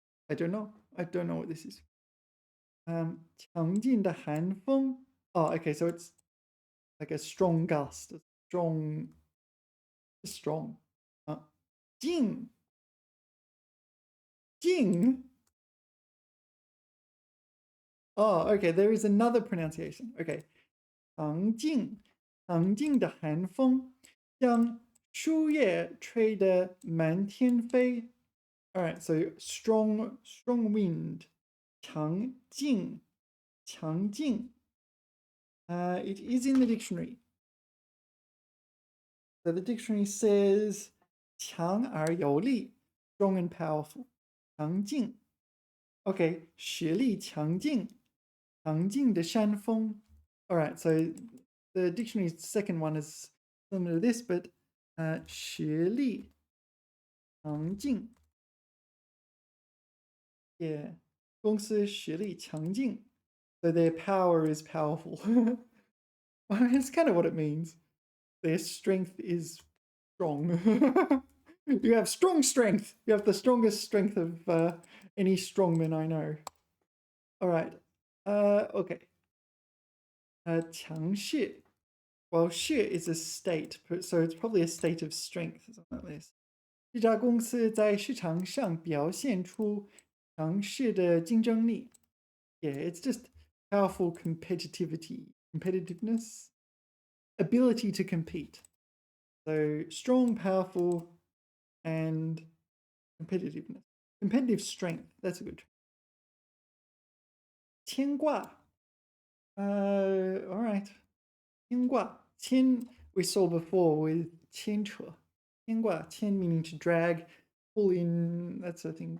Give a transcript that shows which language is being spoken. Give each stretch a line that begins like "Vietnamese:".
English: I don't know what this is. 强劲的寒风. Okay, so it's like a strong gust, strong.
Chinese: 劲.
English: Okay, there is another pronunciation.
Chinese: Okay, 强劲的寒风将树叶吹得满天飞.
English: All right, so strong wind. 强劲. It is in the dictionary. So the dictionary says 强而有力, strong and powerful.
Chinese: 强劲. Okay, 实力强劲的山峰.
English: All right, so the dictionary's second one is similar to this, but 学历强劲 yeah 公司实力强劲 so their power is powerful. Well, it's kind of what it means. Their strength is strong. You have strong strength. You have the strongest strength of any strongman I know. All right. Okay. 强势 well, 势 is a state, so it's probably a state of strength, something like this.
Chinese: 这家公司在市场上表现出强势的竞争力 yeah, it's just powerful competitiveness, ability to compete.
English: So strong, powerful, and competitiveness. Competitive strength, that's a good term. 牵挂 all right. 牵挂牵 we saw before with 牵扯牵挂牵 meaning to drag, pull in, that's a thing.